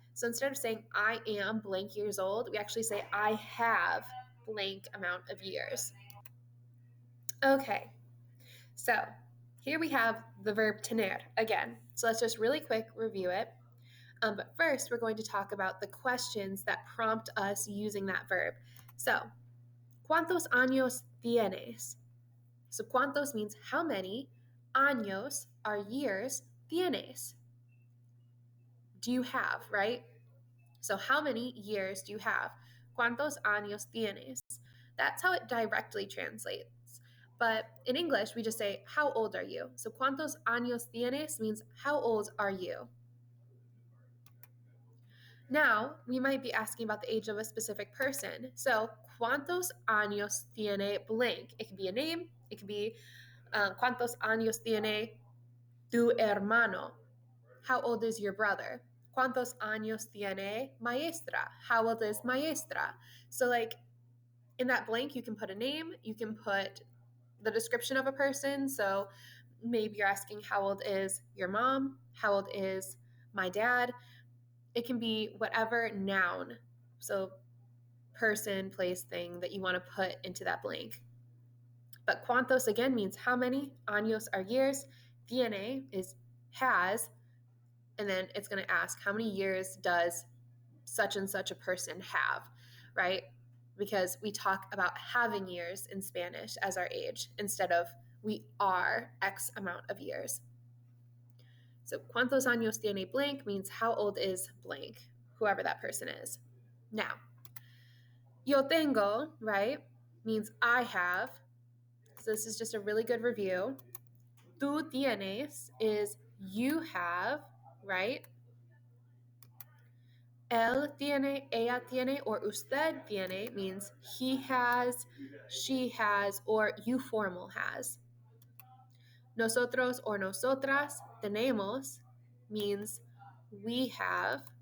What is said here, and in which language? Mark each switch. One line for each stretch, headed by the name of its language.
English: So instead of saying I am blank years old, we actually say I have blank amount of years. Okay, so here we have the verb tener again. So let's just really quick review it. But first, we're going to talk about the questions that prompt us using that verb.
Spanish: So, ¿cuántos años tienes?
English: So, ¿cuántos means how many, años are years, tienes. Do you have, right? So, how many years do you have?
Spanish: ¿Cuántos años tienes?
English: That's how it directly translates. But in English, we just say, how old are you? So,
Spanish: ¿cuántos años tienes
English: means how old are you? Now, we might be asking about the age of a specific person. So,
Spanish: ¿cuántos años tiene
English: blank? It could be a name.
Spanish: It could be, ¿cuántos años tiene tu hermano?
English: How old is your brother?
Spanish: ¿Cuántos años tiene maestra?
English: How old is maestra? So, like, in that blank, you can put a name. You can put the description of a person. So, maybe you're asking, how old is your mom? How old is my dad? It can be whatever noun, so person, place, thing that you want to put into that blank. But cuantos again means how many, años are years, tiene is has, and then it's going to ask how many years does such and such a person have, right? Because we talk about having years in Spanish as our age instead of we are X amount of years. So,
Spanish: ¿cuántos años tiene
English: blank means how old is blank, whoever that person is. Now,
Spanish: yo tengo,
English: right, means I have. So, this is just a really good review.
Spanish: Tú tienes
English: is you have, right?
Spanish: Él tiene, ella tiene,
English: or
Spanish: usted tiene
English: means he has, she has, or you formal has. Nosotros or
Spanish: nosotras tenemos
English: means we have.